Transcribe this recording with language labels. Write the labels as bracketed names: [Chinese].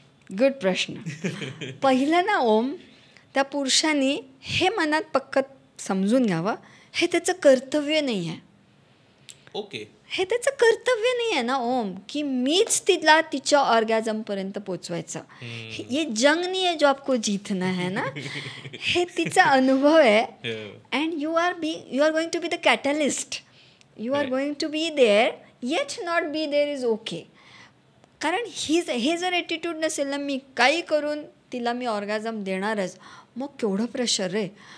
[Marathi] Good प्रश्न. पहिलं ना त्या पुरुषांनी हे मनात पक्क समजून घ्यावं, हे त्याचं कर्तव्य नाही आहे. ओके. हे त्याचं कर्तव्य नाही आहे ना की मीच तिला तिच्या ऑर्गॅझमपर्यंत पोचवायचं. [Hindi] ये जंग नहीं है जो आपको जीतना है ना. [Marathi] हे तिचा अनुभव आहे. [English] And you are going to be the catalyst. You are going to be there, yet not be there is okay. [Marathi] कारण हे जर ॲटिट्यूड नसेल ना, मी काही करून तिला मी ऑर्गॅझम देणारच, मग केवढं प्रेशर रे.